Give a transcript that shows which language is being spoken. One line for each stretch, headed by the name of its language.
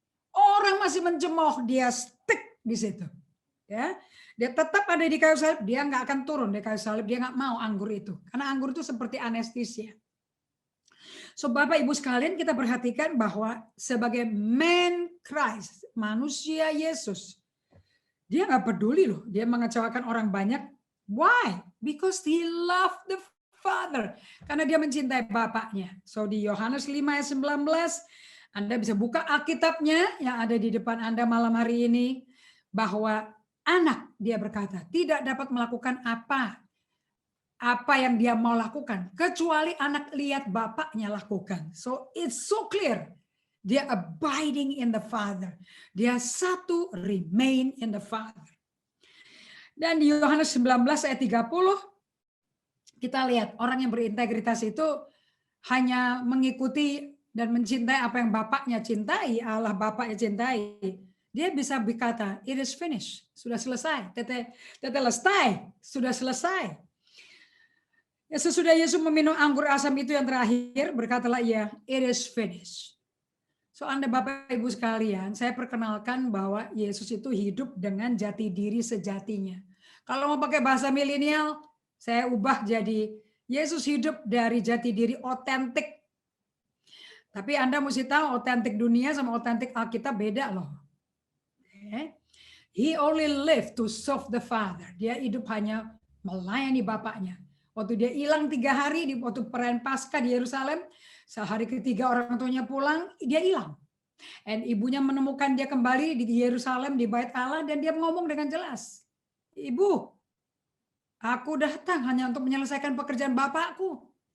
Indonesian: Orang masih mencemooh, dia stick di situ. Ya, dia tetap ada di kayu salib, dia nggak akan turun di kayu salib, dia nggak mau anggur itu. Karena anggur itu seperti anestesia. So Bapak Ibu sekalian, kita perhatikan bahwa sebagai
English: man Christ,
Indonesian: manusia Yesus, dia nggak peduli loh, dia mengecewakan orang banyak.
English: Why? Because he loved the Father.
Indonesian: Karena dia mencintai Bapaknya. So di Yohanes 5 ayat 19, Anda bisa buka Alkitabnya yang ada di depan Anda malam hari ini, bahwa anak, dia berkata, tidak dapat melakukan apa yang dia mau lakukan, kecuali anak lihat bapaknya lakukan.
English: So it's so clear. Dia abiding in the Father.
Indonesian: Dia satu,
English: remain in the Father.
Indonesian: Dan di Yohanes 19 ayat 30, kita lihat orang yang berintegritas itu hanya mengikuti dan mencintai apa yang bapaknya cintai, Allah bapaknya cintai. Dia bisa berkata,
English: it is finished,
Indonesian: sudah selesai. Tetelestai, sudah selesai. Ya, sesudah Yesus meminum anggur asam itu yang terakhir, berkatalah ia,
English: it is finished.
Indonesian: So Anda Bapak Ibu sekalian, saya perkenalkan bahwa Yesus itu hidup dengan jati diri sejatinya. Kalau mau pakai bahasa milenial, saya ubah jadi Yesus hidup dari jati diri otentik. Tapi Anda mesti tahu otentik dunia sama otentik Alkitab beda loh.
English: He only lived to serve the Father.
Indonesian: Dia hidup hanya melayani Bapaknya. Waktu dia hilang 3 hari, waktu perayaan Paskah di Yerusalem, sehari ketiga orang tuanya pulang, dia hilang. Dan ibunya menemukan dia kembali di Yerusalem, di Bait Allah, dan dia ngomong dengan jelas, Ibu, aku datang hanya untuk menyelesaikan pekerjaan Bapakku.